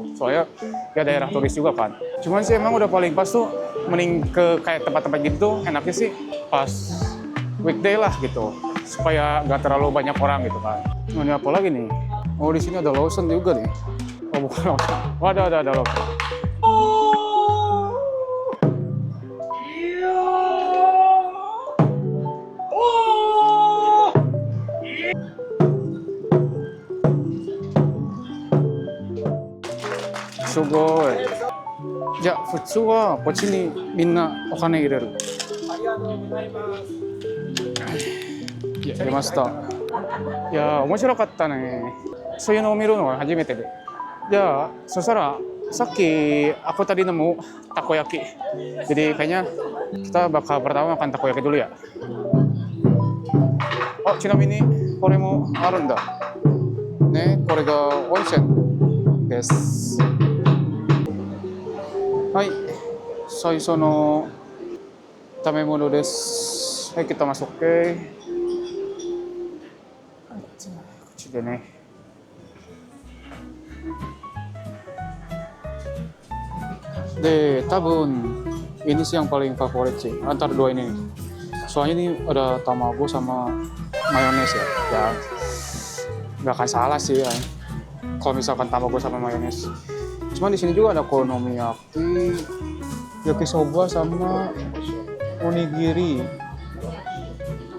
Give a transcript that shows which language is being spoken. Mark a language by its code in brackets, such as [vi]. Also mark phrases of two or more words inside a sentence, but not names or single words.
[id] Soalnya ya daerah turis juga kan. Cuman sih emang udah paling pas tuh mending ke kayak tempat-tempat gitu tuh enaknya sih pas weekday lah gitu. Supaya nggak terlalu banyak orang gitu kan. Nah, ini apa lagi nih? Oh di sini ada Lawson juga nih. Oh bukan Lawson. Oh ada Lawson. Sugoi. [ja] じゃあ普通はこっちにみんなお金入れる。入れました。いやー面白かったね。そういうのを見るのは初めてで。じゃあそしたらさっき [id] aku tadi nemu takoyaki. Jadi kayaknya kita bakal pertama makan takoyaki dulu ya. [ja] Oh, ちなみにこれもあるんだ。ね、これが温泉です。はい、最初の食べ物です。 [id] はい、kita masuk ke。 [ja] こっちでね。で、多分 [id] ini sih yang paling favorit sih antara dua ini. Soalnya ini ada tamago sama mayones ya. Ya nggak akan salah sih ya. Kalau misalkan tamago sama mayones. Cuman di sini juga ada okonomiyaki, yakisoba sama onigiri.